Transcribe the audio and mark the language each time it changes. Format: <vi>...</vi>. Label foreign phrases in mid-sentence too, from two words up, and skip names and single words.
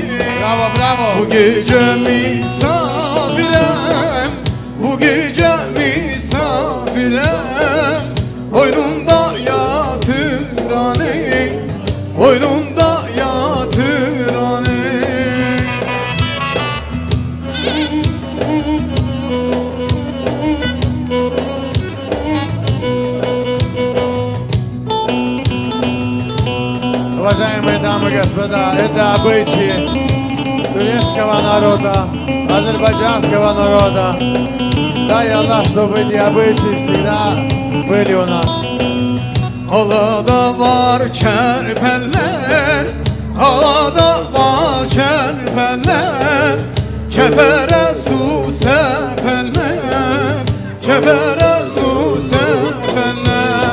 <tr>Bravo, bravo. Bu gece misafirem, bu gece misafirem. Boynumda yatırani, boynumda yatırani.</tr> <ru>Уважаемые дамы и господа, это обычаи турецкого народа, азербайджанского народа. Дай Аллах, чтобы эти обычаи всегда были у нас.</ru> <tr>Halada var kerpeller, halada var kerpeller. Kepere su seferler, kepere su seferler.</tr>